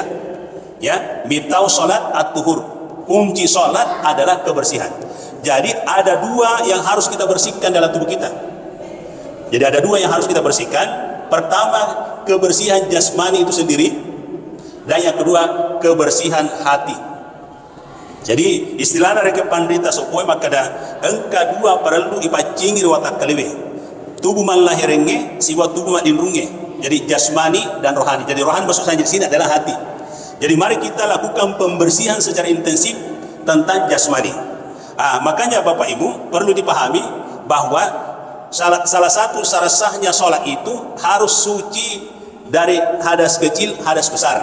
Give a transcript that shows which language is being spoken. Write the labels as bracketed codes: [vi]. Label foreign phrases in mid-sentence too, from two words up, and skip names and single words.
[id] Ya, [ar] مفتاح الصلاة الطهور. [id] Kunci sholat adalah kebersihan. Jadi ada dua yang harus kita bersihkan dalam tubuh kita. Jadi ada dua yang harus kita bersihkan. Pertama, kebersihan jasmani itu sendiri, dan yang kedua, kebersihan hati. Jadi istilah dari [bug] pandita sopoi maka dah engka dua perlu ipacingi watak kaliwe. Tubuh man lahirenge, siwa tubuh man dinrunge. [id] Jadi jasmani dan rohani. Jadi rohani masuk saja di sini adalah hati. Jadi mari kita lakukan pembersihan secara intensif tentang jasmani. Makanya Bapak Ibu perlu dipahami bahwa salah satu syarat sahnya sholat itu harus suci dari hadas kecil, hadas besar.